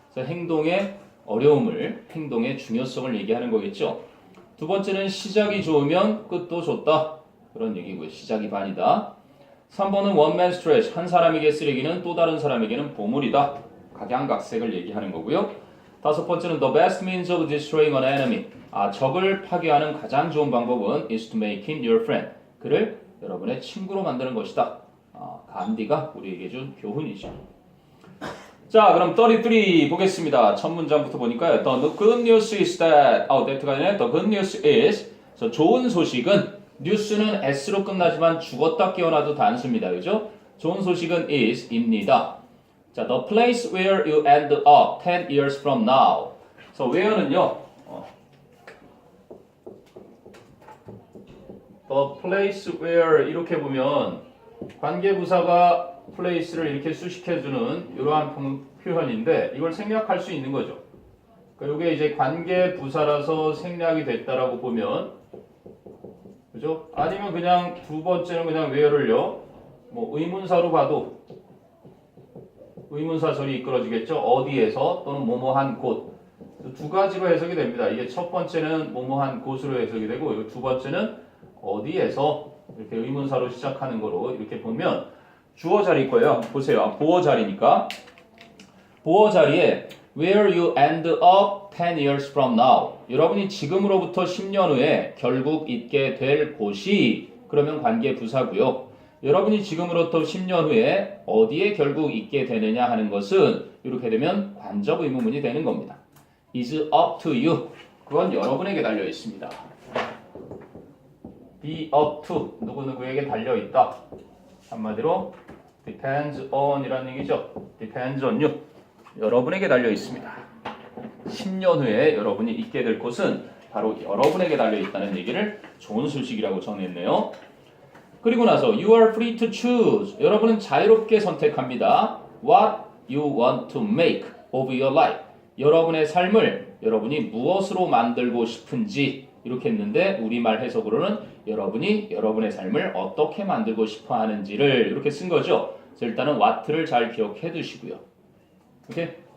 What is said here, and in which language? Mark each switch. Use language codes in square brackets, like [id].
[ko] 그래서 행동의 어려움을, 행동의 중요성을 얘기하는 거겠죠. 두 번째는 시작이 좋으면 끝도 좋다. 그런 얘기고요. 시작이 반이다. 3번은 원맨 스트레치, 한 사람에게 쓰레기는 또 다른 사람에게는 보물이다. 각양각색을 얘기하는 거고요. [en] 다섯 번째는 the best means of destroying an enemy. [ko] 적을 파괴하는 가장 좋은 방법은 [en] is to make him your friend. [ko] 그를 여러분의 친구로 만드는 것이다. 간디가 우리에게 준 교훈이죠. 자, 그럼 33 보겠습니다. 첫 문장부터 보니까요. [en] The good news is that, [ko] that가 아니라 the good news is, 좋은 소식은, 뉴스는 s로 끝나지만 죽었다 깨어나도 단수입니다. 그죠? 좋은 소식은 is입니다. [en] 자, the place where you end up 10 years from now. [ko] 그래서 where는요, the place where 이렇게 보면 관계부사가 place를 이렇게 수식해주는 이러한 표현인데 이걸 생략할 수 있는 거죠. 그러니까 이게 이제 관계부사라서 생략이 됐다라고 보면, 그죠? 아니면 그냥 두 번째는 그냥 where를요, 뭐 의문사로 봐도 의문사절이 이끌어지겠죠. 어디에서 또는 뭐뭐한 곳. 두 가지로 해석이 됩니다. 이게 첫 번째는 뭐뭐한 곳으로 해석이 되고, 이 두 번째는 어디에서 이렇게 의문사로 시작하는 거로 이렇게 보면 주어 자리일 거예요. 보세요. 보어 자리니까 보어 자리에 [en] where you end up 10 years from now. [ko] 여러분이 지금으로부터 10년 후에 결국 있게 될 곳이 그러면 관계 부사고요. 여러분이 지금으로부터 10년 후에 어디에 결국 있게 되느냐 하는 것은 이렇게 되면 관적 의문문이 되는 겁니다. [en] is up to you. [ko] 그건 여러분에게 달려 있습니다. be up to 누구누구에게 달려 있다. 한마디로 depends on 이라는 얘기죠. [en] depends on you. [ko] 여러분에게 달려 있습니다. 10년 후에 여러분이 있게 될 곳은 바로 여러분에게 달려 있다는 얘기를 좋은 소식이라고 정했네요. [en] 그리고 나서 you are free to choose. [ko] 여러분은 자유롭게 선택합니다. [en] What you want to make of your life. [ko] 여러분의 삶을 여러분이 무엇으로 만들고 싶은지 이렇게 했는데 우리말 해석으로는 여러분이 여러분의 삶을 어떻게 만들고 싶어 하는지를 이렇게 쓴 거죠. 그래서 일단은 what를 잘 기억해 두시고요. 오케이?